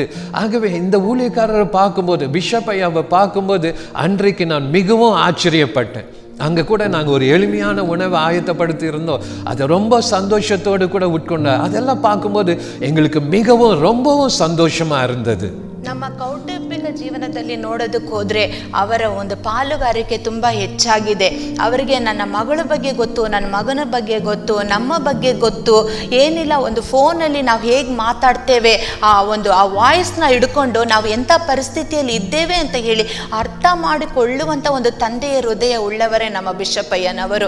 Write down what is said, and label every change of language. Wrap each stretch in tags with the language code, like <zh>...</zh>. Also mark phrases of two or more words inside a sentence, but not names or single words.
<ta>ஆகவே இந்த ஊழியக்காரரை பார்க்கும்போது, பிஷப் ஐயாவை பார்க்கும்போது அன்றைக்கு நான் மிகவும் ஆச்சரியப்பட்டேன். அங்கே கூட நாங்கள் ஒரு எளிமையான உணவை ஆயத்தப்படுத்தி இருந்தோம். அதை ரொம்ப சந்தோஷத்தோடு கூட உட்கொண்டார். அதெல்லாம் பார்க்கும்போது எங்களுக்கு ரொம்பவும் சந்தோஷமாக இருந்தது.</ta> <kn>ನಮ್ಮ ಕೌಟುಂಬಿಕ ಜೀವನದಲ್ಲಿ ನೋಡೋದಕ್ಕೆ ಹೋದರೆ ಅವರ ಒಂದು ಪಾಲುಗಾರಿಕೆ ತುಂಬ ಹೆಚ್ಚಾಗಿದೆ. ಅವರಿಗೆ ನನ್ನ ಮಗಳ ಬಗ್ಗೆ ಗೊತ್ತು, ನನ್ನ ಮಗನ ಬಗ್ಗೆ ಗೊತ್ತು, ನಮ್ಮ ಬಗ್ಗೆ ಗೊತ್ತು. ಏನಿಲ್ಲ, ಒಂದು ಫೋನಲ್ಲಿ ನಾವು ಹೇಗೆ ಮಾತಾಡ್ತೇವೆ, ಆ ವಾಯ್ಸ್ನ ಹಿಡ್ಕೊಂಡು ನಾವು ಎಂಥ ಪರಿಸ್ಥಿತಿಯಲ್ಲಿ ಇದ್ದೇವೆ ಅಂತ ಹೇಳಿ ಅರ್ಥ ಮಾಡಿಕೊಳ್ಳುವಂಥ ಒಂದು ತಂದೆಯ ಹೃದಯ ಉಳ್ಳವರೇ ನಮ್ಮ ಬಿಷಪ್ಪಯ್ಯನವರು.</kn>